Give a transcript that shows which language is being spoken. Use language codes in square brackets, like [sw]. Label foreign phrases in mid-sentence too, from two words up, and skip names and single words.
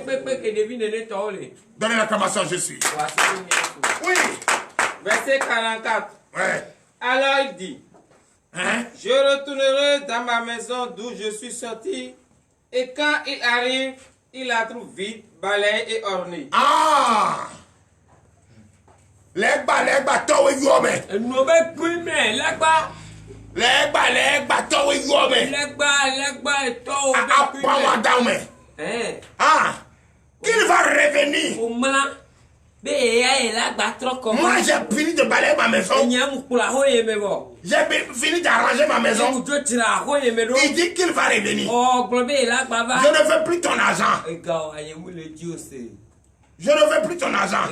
[fr] Donnez l'acclamation, je suis. Oui. Verset 44. Ouais. Alors il dit, Hein? je retournerai dans ma maison d'où je suis sorti, et quand il arrive, il la trouve vide, balayée et ornée. [ee] Ah! Legba, towe yome. Legba, towe yome. Appawa daume. Ah! [fr] Qu'il va revenir. Moi, j'ai fini de balayer ma maison. J'ai fini d'arranger ma maison. Il dit qu'il va revenir. Je ne veux plus ton argent. Je ne veux plus ton argent.